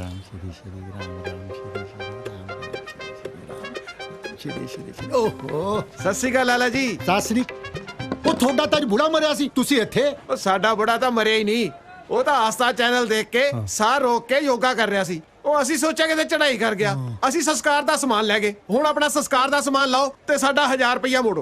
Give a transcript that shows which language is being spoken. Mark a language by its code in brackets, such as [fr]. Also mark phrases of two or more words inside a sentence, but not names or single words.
[hi] श्री श्री राम राम श्री श्री राम राम श्री श्री श्री। ओहो [pa] ਸਤਿ ਸ਼੍ਰੀ ਅਕਾਲ ਲਾਲਾ ਜੀ। ਸਤਿ ਸ੍ਰੀ। ਉਹ ਤੁਹਾਡਾ ਤਾਂ ਅੱਜ ਬੁੜਾ ਮਰਿਆ ਸੀ, ਤੁਸੀਂ ਇੱਥੇ? ਉਹ ਸਾਡਾ ਬੁੜਾ ਤਾਂ ਮਰਿਆ ਹੀ ਨਹੀਂ, ਉਹ ਤਾਂ ਆਸਥਾ ਚੈਨਲ ਦੇਖ ਕੇ ਸਾਹ ਰੋਕ ਕੇ ਯੋਗਾ ਕਰ ਰਿਹਾ ਸੀ। ਉਹ ਅਸੀਂ ਸੋਚਿਆ ਕਿਤੇ ਚੜਾਈ ਕਰ ਗਿਆ, ਅਸੀਂ ਸੰਸਕਾਰ ਦਾ ਸਮਾਨ ਲੈ ਗਏ। ਹੁਣ ਆਪਣਾ ਸੰਸਕਾਰ ਦਾ ਸਮਾਨ ਲਾਓ ਤੇ ਸਾਡਾ 1000 ਰੁਪਇਆ ਮੋੜੋ।